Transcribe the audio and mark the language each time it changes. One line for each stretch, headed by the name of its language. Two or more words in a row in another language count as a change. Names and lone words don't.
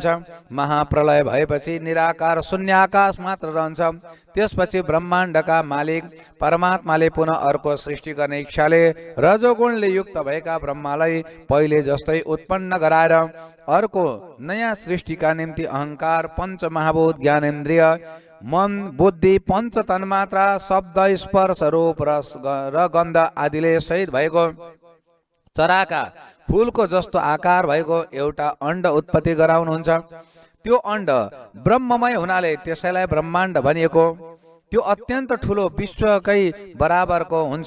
Nepali: महाप्रलय भएपछि निराकार शून्य आकाश मात्र रहन्छ। त्यसपछि ब्रह्माण्डका मालिक परमात्माले पुनः अर्को सृष्टि गर्ने इच्छाले रजोगुणले युक्त भएका ब्रह्मालाई पहिले जस्तै उत्पन्न गराएर अर्को नयाँ सृष्टिका निम्ति अहंकार, पंच महाभूत, ज्ञानेन्द्रिय, मन, बुद्धि, पंच तन्मात्रा, शब्द, स्पर्श, रूप, रस र गन्ध आदिले सहित भएको चराका फूलको जस्तो आकार भएको एउटा अण्ड उत्पत्ति गराउनुहुन्छ। त्यो अण्ड ब्रह्ममय हुनाले त्यसैलाई ब्रह्माण्ड भनिएको। त्यो अत्यन्त ठुलो विश्वकै बराबरको हुन्छ।